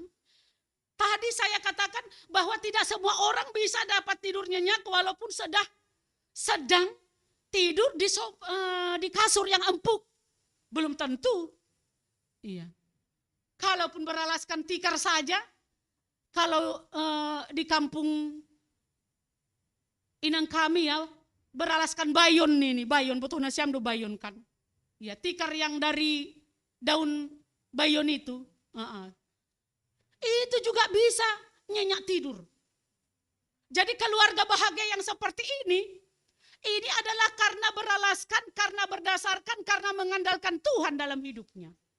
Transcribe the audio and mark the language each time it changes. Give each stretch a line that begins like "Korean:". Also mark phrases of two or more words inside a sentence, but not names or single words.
Indonesian: Tadi saya katakan bahwa tidak semua orang bisa dapat tidur nyenyak walaupun sedang tidur di kasur yang empuk. Belum tentu. Iya. Kalaupun beralaskan tikar saja, kalau di kampung Inang kami ya, beralaskan bayon ini, bayon betul
Batak Simalungun: nasiam do
Indonesian: bayon kan. Ya, tikar yang dari daun bayon itu. Itu juga bisa nyenyak tidur. Jadi keluarga bahagia yang seperti ini adalah karena beralaskan, karena berdasarkan, karena mengandalkan Tuhan dalam hidupnya.